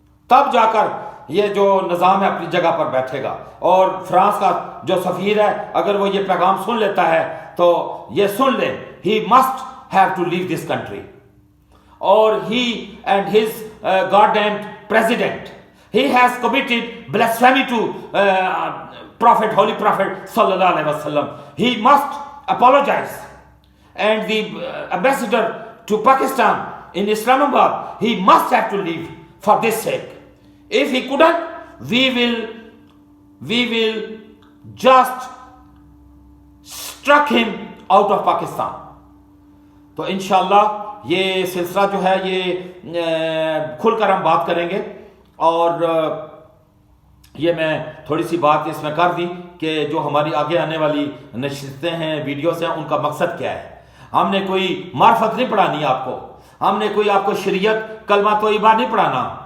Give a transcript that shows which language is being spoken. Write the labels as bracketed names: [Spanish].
[Urdu] تب جا کر یہ جو نظام ہے اپنی جگہ پر بیٹھے گا۔ اور فرانس کا جو سفیر ہے، اگر وہ یہ پیغام سن لیتا ہے تو یہ سن لے، [English] he must have to leave this country, اور he and his God damned president, he has committed blasphemy to prophet, holy prophet [Urdu] sallallahu alaihi wasallam. [English] He must apologize. And the ambassador to Pakistan in Islamabad, he must have to leave for this sake. If he couldn't, we will just struck him out of Pakistan. [Urdu] تو انشاءاللہ یہ سلسلہ جو ہے یہ کھل کر ہم بات کریں گے، اور یہ میں تھوڑی سی بات اس میں کر دی کہ جو ہماری آگے آنے والی نشستیں ہیں، ویڈیوز ہیں، ان کا مقصد کیا ہے۔ ہم نے کوئی معرفت نہیں پڑھانی آپ کو، ہم نے کوئی آپ کو شریعت کلمہ طیبہ نہیں پڑھانا۔